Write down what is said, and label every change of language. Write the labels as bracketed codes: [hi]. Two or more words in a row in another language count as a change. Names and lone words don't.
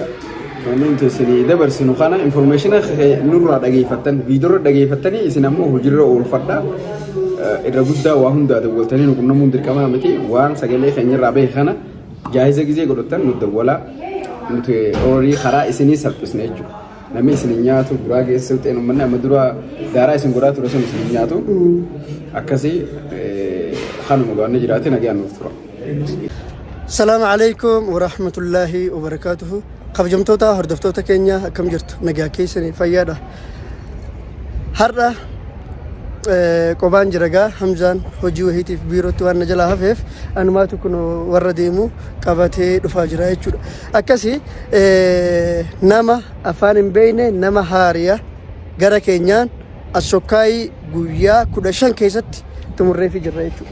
[om] Nuti isinii dabarsinu kana informaationa nurraa dhageeffattan viidiyoorra dhageeffattanii isin ammoo hojiirra oolfadhaa irra guddaa waa hundaa dawwaltanii nu qunnamuun dirqamaa miti waan sagalee keenyarraa bahe kana jaahisa gizee godhattan nu dawwalaa nuti horii karaa isinii salphisne jechuudha. Namni isin nyaatu duraa geessu ta'e uummanni amma dura daaraa isin godhaa ture sun isin nyaatu akkasii kanuma gaanne jiraate nagaan nuuf tura. [ar] سلام عليكم ورحمة الله وبركاته. [om] Kabajamtoota hordoftoota keenya akkam jirtu nagaa keessanii fayyaadha. Har'a qobaan jiragaa Hamzaan hojii wahiitiif biirootti waan na jalaa hafeef anumaatu kun warra deemu qabatee dhufaa jira jechuudha. Akkasii nama afaan hin beekne nama haariyaa gara keenyaan Ashokkaayii guyyaa 15 keessatti xumurreefii jirra jechuudha.